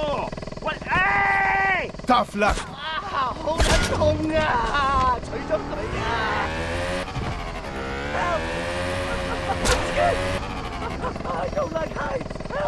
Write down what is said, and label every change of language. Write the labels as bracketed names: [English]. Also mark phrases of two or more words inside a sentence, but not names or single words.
[English] What? Hey! Tough luck. [Cantonese] 好撚痛啊！除咗佢啊 ！Help! [English] I don't like heights! Help!